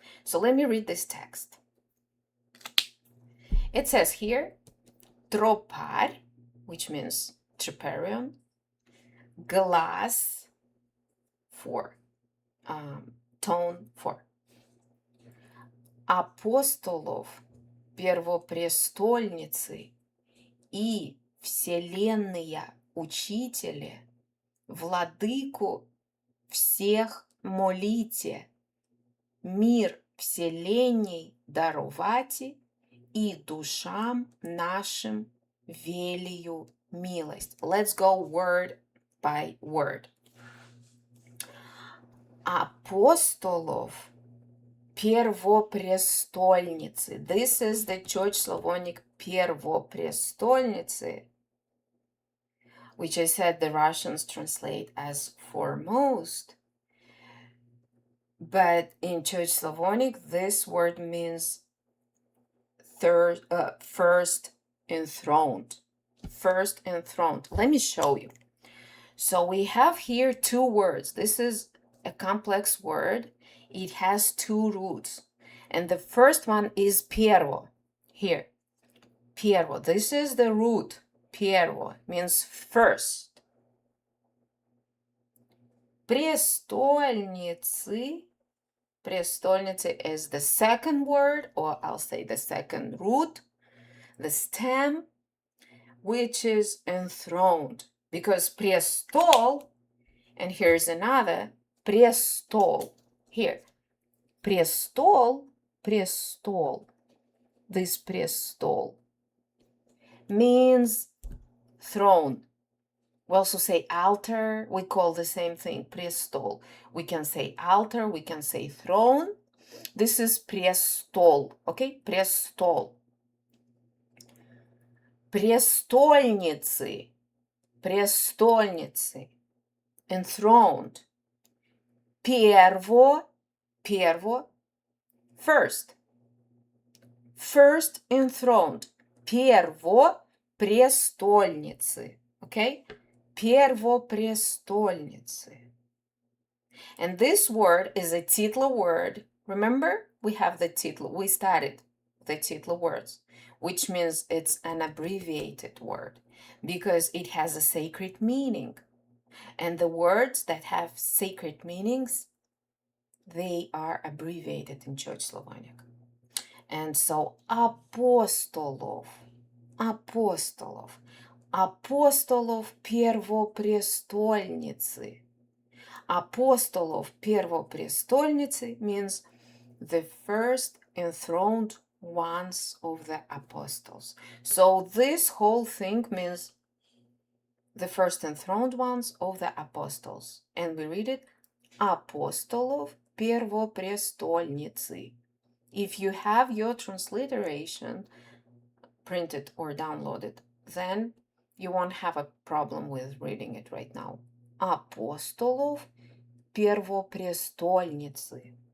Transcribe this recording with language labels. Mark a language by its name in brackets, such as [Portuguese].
[English] So let me read this text. It says here, Tropar, which means Troparion, glass 4, tone 4. [Church Slavic] апостолов, первопрестольницы и вселенные учители, владыку всех молите, мир вселенной даровати и душам нашим велию милость. [English] Let's go word by word. [Church Slavic] Апостолов первопрестольницы. [English] This is the Church Slavonic первопрестольницы, which I said the Russians translate as foremost. But in Church Slavonic, this word means first enthroned. First enthroned. Let me show you. So we have here two words. This is a complex word. It has two roots. And the first one is piervo. Here. Piervo. This is the root. Piervo means first. [Church Slavic] Престольницы. [English] Престольницы is the second word, or I'll say the second root, the stem, which is enthroned. Because престол, and here's another, престол. Here, престол, престол. This престол means throne. We also say altar. We call the same thing престол. We can say altar, we can say throne. This is престол, okay? [Church Slavic] Престол. Престольницы. Престольницы. Enthroned. Перво. Перво. First. [English] First enthroned. [Church Slavic] Перво престольницы. [English] Okay? [Church Slavic] Первопрестольницы. [English] And this word is a titla word. Remember, we have the titla. We studied the titla words, which means it's an abbreviated word because it has a sacred meaning. And the words that have sacred meanings, they are abbreviated in Church Slavonic. And so [Church Slavic] апостолов, апостолов, апостолов первопрестольницы. Апостолов первопрестольницы [English] means the first enthroned ones of the apostles. So this whole thing means the first enthroned ones of the apostles. And we read it, [Church Slavic] апостолов первопрестольницы. [English] If you have your transliteration printed or downloaded, then you won't have a problem with reading it right now. [Church Slavic] Апостолов первопрестольницы.